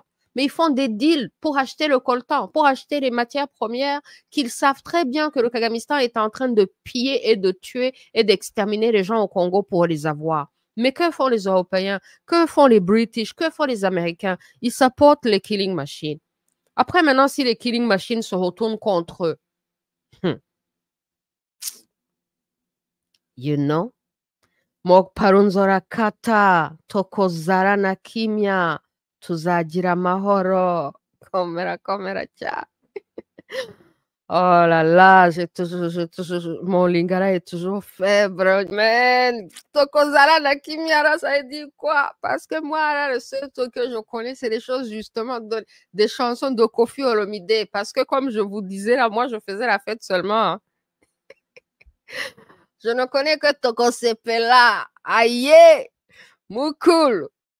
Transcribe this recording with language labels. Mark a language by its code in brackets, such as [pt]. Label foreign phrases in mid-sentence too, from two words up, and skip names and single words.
[fr] Mais ils font des deals pour acheter le coltan, pour acheter les matières premières qu'ils savent très bien que le Kagamistan est en train de piller et de tuer et d'exterminer les gens au Congo pour les avoir. Mais que font les Européens? Que font les British? Que font les Américains? Ils supportent les [en] killing machines. [fr] Après, maintenant, si les [en] killing machines [fr] se retournent contre eux, [en] you know, [ln] Mokpalu Nzorakata, tokozara na kimya, [rw] tuzagira amahoro. Komera cha. [fr] Oh là là, mon lingala est toujours faible, man. [ln] Tokozara na kimya, [fr] là, ça veut dire quoi? Parce que moi, là, le seul truc que je connais, c'est des choses justement, des chansons de Koffi Olomide. Parce que comme je vous disais, là, moi, je faisais la fête seulement. Hein. Je ne connais que Toko Sepela. Aïe, Moukoul.